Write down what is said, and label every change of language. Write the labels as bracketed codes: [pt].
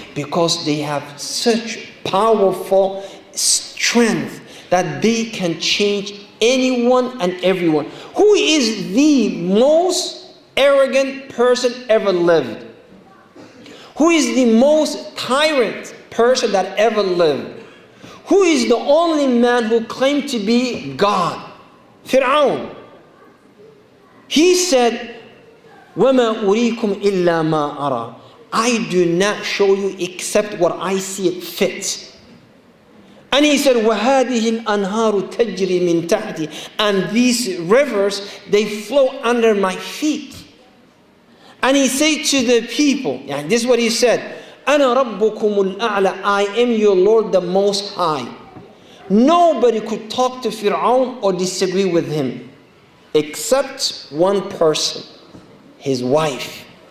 [en] Because they have such powerful strength that they can change anyone and everyone. Who is the most arrogant person ever lived? Who is the most tyrant person that ever lived? Who is the only man who claimed to be God? Fir'aun. He said, [ar] وَمَا أُرِيكُمْ إِلَّا مَا أَرَى. [en] I do not show you except what I see it fit. And he said, [ar] وَهَذِهِ الْأَنْهَارُ تَجْرِي مِنْ تَحْتِي. [en] And these rivers, they flow under my feet. And he said to the people, and this is what he said, [ar] أَنَا رَبُّكُمُ الْأَعْلَى. [en] I am your Lord, the Most High. Nobody could talk to Fir'aun or disagree with him, except one person, his wife.